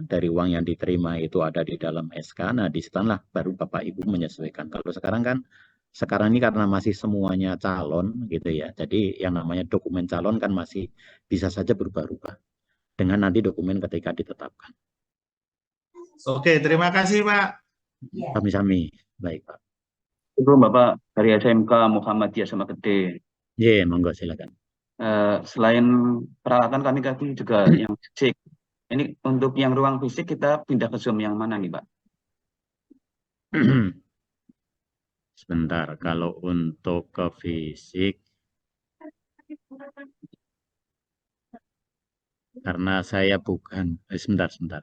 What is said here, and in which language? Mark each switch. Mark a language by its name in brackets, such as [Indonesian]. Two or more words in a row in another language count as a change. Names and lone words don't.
[Indonesian] Dari uang yang diterima itu ada di dalam SK. Nah, di situlah baru Bapak Ibu menyesuaikan. Kalau sekarang kan sekarang ini karena masih semuanya calon gitu ya. Jadi yang namanya dokumen calon kan masih bisa saja berubah-ubah dengan nanti dokumen ketika ditetapkan. Oke, terima kasih Pak. Sami-sami. Baik, Pak. Itu Bapak dari SMK Muhammadiyah Sama Gede. Ye, monggo silakan. Selain peralatan kami tadi juga yang fisik. Ini untuk yang ruang fisik kita pindah ke Zoom yang mana nih, Pak? Sebentar, kalau untuk ke fisik, karena saya bukan, sebentar.